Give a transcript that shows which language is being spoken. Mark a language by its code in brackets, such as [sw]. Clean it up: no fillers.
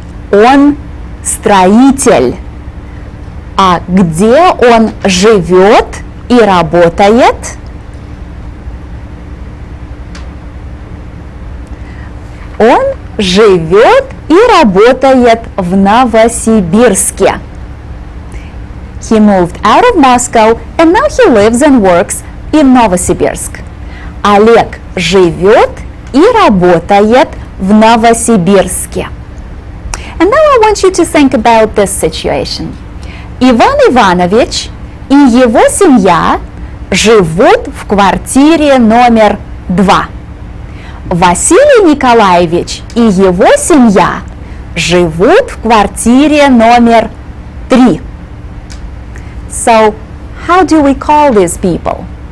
[ru] Он строитель. А где он живет и работает? Он живет и работает в Новосибирске. [en] He moved out of Moscow and now he lives and works in Novosibirsk. [ru] Олег живет и работает в Новосибирске. [en] And now I want you to think about this situation. [ru] Иван Иванович и его семья живут в квартире номер 2. Василий Николаевич и его семья живут в квартире номер 3. [en] So, how do we call these people?